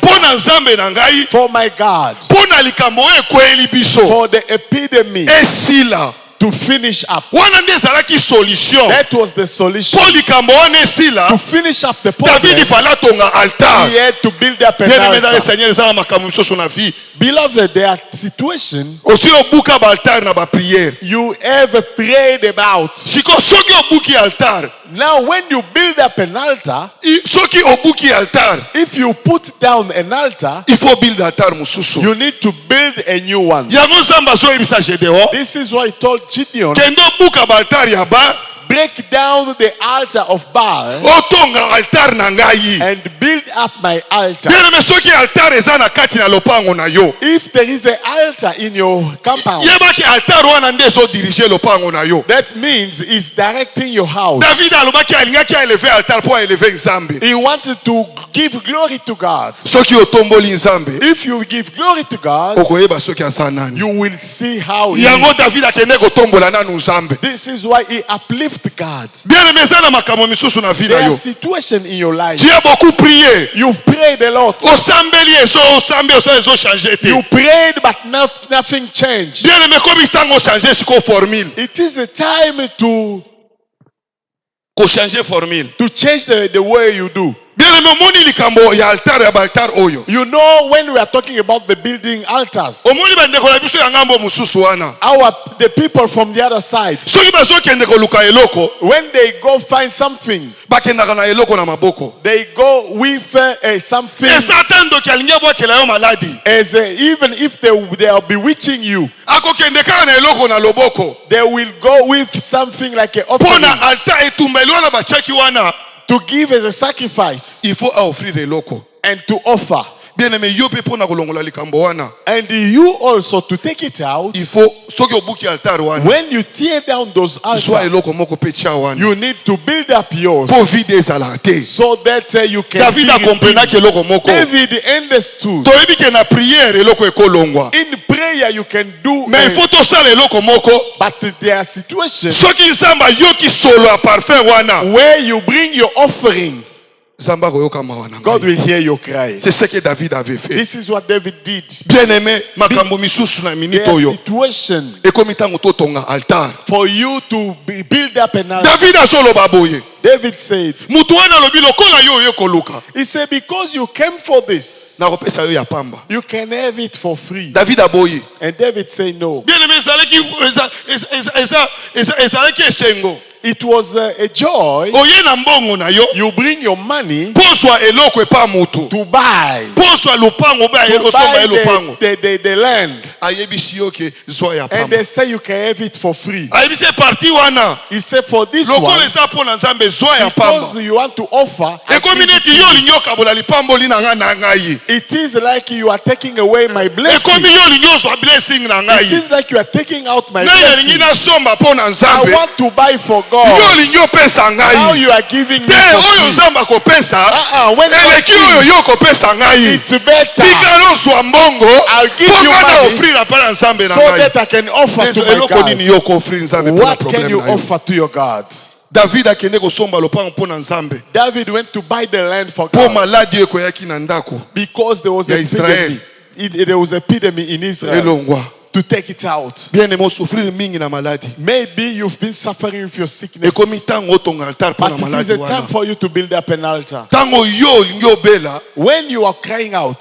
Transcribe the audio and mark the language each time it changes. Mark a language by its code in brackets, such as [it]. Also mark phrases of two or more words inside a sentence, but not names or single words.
[ln] mpo na nzambe na ngai [en] for my God, [ln] mpo na likambo oyo ekweyeli biso [en] for the epidemic [ln] esila [en] to finish up. [ln] wana nde ezalaki solution [en] That was the solution. [ln] mpo likambo wana [en] To [ln] esila [en] finish up the David problem, [ln] fallait atonga altar [en] he had to build up an [fr] bien aimé dans le [en] altar. [ln] Seigneur eza na makambo mosusu na vie [en] Beloved, there are situations [ln] aussi obuka baaltar na bapriere [en] you ever prayed about. [ln] siko soki obuki altar [en] Now, when you build up an altar, [ln] soki obuki altar [en] if you put down an altar, [fr] il faut [en] build altar [ln] mosusu [en] you need to build a new one. [ln] yango nzambe azoyebisa Gédéon [en] This is why he told Gideon, [ln] kende obuka baaltar ya ba [en] break down the altar of Baal [ln] otonga altar na ngai [en] and build up my altar. [fr] bien aimé [ln] soki altar eza na kati na lopango na yo [en] If there is an altar in your compound, [ln] yebaki altar wana nde ezodirige lopango na yo [en] that means it's directing your house. [ln] David alobaki alingaki aeleve altar mpo aeleve nzambe [en] He wanted to give glory to God. [ln] soki otomboli nzambe [en] If you give glory to God, [ln] okoyeba soki aza nani [en] you will see how he [ln] yango [en] is. [ln] David akende kotombola nanu nzambe [en] This is why he uplifts God. [fr] bien aimé [ln] eza na makambo misusu na vie [en] There [ln] na [en] are [ln] yo [en] situations in your life. [fr] tu as beaucoup prié [en] You've prayed a lot. [ln] osambeli osambi ezochange te [en] You prayed, but nothing changed. [fr] bien aimé [ln] komi ntango ochange siko formule [en] It is a time to [ln] kochange formule [en] change the way you do. [fr] bien aimé [ln] omoni likambo ya altar ya baaltar oyo [en] You know, when we are talking about the building altars, [ln] omoni bandeko na biso ya ngambo mosusu wana [en] the people from the other side, [ln] soki bazokende koluka eloko [en] when they go find something, [ln] bakendaka na eloko na maboko [en] they go with something [ln] eza ata ndoki alingi abwakela yo maladi [en] as even if they are bewitching you, [ln] akokende kaka na eloko na loboko [en] they will go with something like an [ln] mpo [en] offering [ln] na altar etumbeli wana batiaki wana [en] to give as a sacrifice [fr] il faut [ln] aoffrir eloko [en] and to offer. [fr] bien aimé [ln] yo mpe mpo na kolongola likambo wana [en] And you also to take it out. [fr] il faut [ln] soki obuki altar wana [en] When you tear down those [ln] zwa [en] altars, [ln] eloko moko mpe tia wana [en] you need to build up yours [ln] mpo vide ezalaka te [en] so that you can David be [ln] akomprenaki [en] redeemed. [ln] eloko moko [en] David understood. [ln] toyebi ke na priere eloko ekolongwa [en] In prayer you can do, [fr] mais il faut [ln] tosala eloko moko [en] but there are situations [ln] soki nzambe ayoki solo ya parfum wana [en] where you bring your offering, [ln] nzambe akoyoka mawa na [en] God [ln] ngai [en] will hear your cry. [fr] c'est ce que David avait fait [en] This is what David did. [fr] bien aimé [ln] makambo misusu na minute [en] There are [ln] oyo [en] situations [ln] ekomi ntango totonga altar [en] for you to build up an altar. [ln] David azoloba boye [en] David said, [ln] mutu wana alobi lokola yo oye koluka [en] he said, because you came for this, [ln] nakopesa yo ya pamba [en] you can have it for free. [ln] David aboyi [en] And David said no. [fr] bien aimé [ln] ezalaki esengo [en] It was a joy. [ln] oye na mbongo na yo [en] You bring your money [ln] poswa eloko epa mutu [en] to buy, [ln] poswa lupango obe osomba ye lupango [en] the land. [ln] ayebisi yo ke zwa ya [en] And [ln] pamba [en] they say you can have it for free. [ln] ayebisi parti wana [en] He said for this [ln] lokola [en] one, [ln] eza mpo na nzambe zwa ya [en] because [ln] pamba [en] you want to offer, I [ln] ekomi [en] give it [ln] neti [en] to [ln] yo [en] you. [ln] olingi okabola lipamboli na ngai na ngai [en] It is like you are taking away my blessing. [ln] ekomi yo olingi ozwa blessing na [en] It [ln] ngai [en] is like you are taking out my [ln] ngai nalingi [en] blessing. [ln] nasomba mpo na [en] I [ln] nzambe [en] want to buy for [ln] yo [en] God. [ln] olingi opesa [en] Now [ln] ngai [en] you are giving me [ln] te [en] for [ln] oyo [en] free. [ln] nzambe akopesa [en] When God [ln] eleki oyo [en] gives, [ln] yo okopesa ngai [en] it's better [ln] tika nozwa mbongo [en] I'll give you [ln] mpo na [en] money [ln] ofrire mpa na nzambe na [en] so [ln] ngai [en] that I can offer to my [ln] eloko nini [en] God. [ln] yo koofrire nzambe mpo na [en] What can [ln] probleme [en] you [ln] na yo [en] offer to your God? [ln] David akende kosomba lopango mpo na Nzambe. [en] David went to buy the land for [ln] Po [en] God [ln] maladi ekoyaki na ndako. [en] because there was [ln] Ya [en] an Israel. epidemic. There was epidemic in Israel. [ln] Elongwa. [en] To take it out. [fr] Bien aimé, [ln] souffrir mingi na maladi. [en] Maybe you've been suffering with your sickness. [ln] Ekomi tango otonga altar mpo [en] But [ln] na [en] it is [ln] maladi [en] a time [ln] wana. [en] for you to build up an altar. [ln] Tango yo olingi obela, [en] When you are crying out,